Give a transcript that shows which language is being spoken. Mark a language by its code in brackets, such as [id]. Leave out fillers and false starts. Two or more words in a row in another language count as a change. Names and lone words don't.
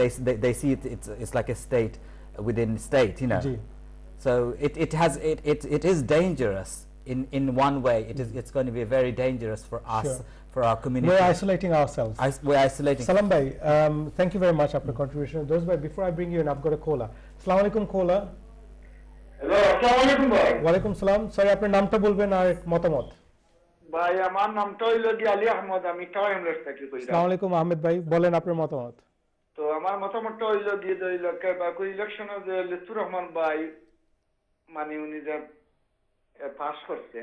[en] They see it's like a state within state. You know. So it is dangerous in one way. It's going to be very dangerous for us. Sure. For our community. We're isolating ourselves. We're isolating. Salam bhai, thank you very much for your contribution. Those bhai, before I bring you in, I've got a caller. [ar] السلام عليكم caller. Hello, السلام عليكم bhai. وعليكم السلام. [bn] Sorry, আপনার নামটা বলবেন আর মতামত। ভাই আমার নামটা হইলো আলী আহমদ, আমি টাওয়ার হ্যামলেটস থেকে কইরা। [ar] السلام عليكم [bn] আহমেদ ভাই, বলেন আপনার মতামত। তো আমার মতামতটা হইলো ইলেকশনে যে লুৎফুর রহমান ভাই মানে উনি যে পাস করছেন,